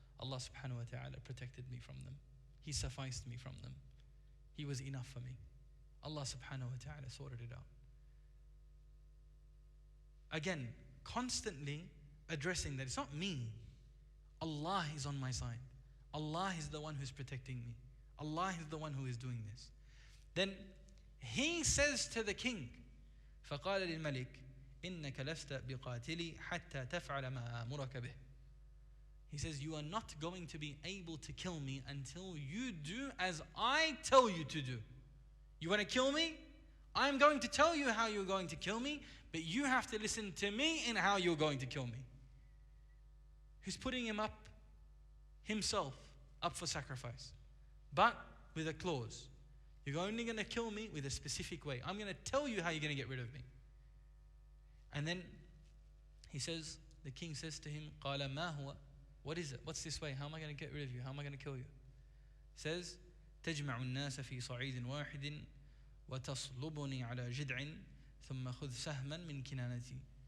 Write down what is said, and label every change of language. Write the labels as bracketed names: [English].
[English] Allah subhanahu wa ta'ala protected me from them. He sufficed me from them. He was enough for me. Allah subhanahu wa ta'ala sorted it out. Again, constantly addressing that it's not me. Allah is on my side. Allah is the one who's protecting me. Allah is the one who is doing this. Then he says to the king, [Arabic] فَقَالَ لِلْمَلِكِ إِنَّكَ لَسْتَ بِقَاتِلِي حَتَّى تَفْعَلَ مَا آمُرَكَ بِهِ. [English] He says, you are not going to be able to kill me until you do as I tell you to do. You want to kill me? I'm going to tell you how you're going to kill me, but you have to listen to me in how you're going to kill me. Who's putting himself up for sacrifice, but with a clause. You're only going to kill me with a specific way. I'm going to tell you how you're going to get rid of me. And then he says, the king says to him, [Arabic] قَالَ مَا هُوَ? [English] What is it? What's this way? How am I going to get rid of you? How am I going to kill you? He says, [Arabic] تَجْمَعُ النَّاسَ فِي صَعِيدٍ وَاحِدٍ وَتَصْلُبُنِي عَلَى جِدْعٍ ثُمَّ خُذْ سَهْمًا مِنْ كِنَانَتِي.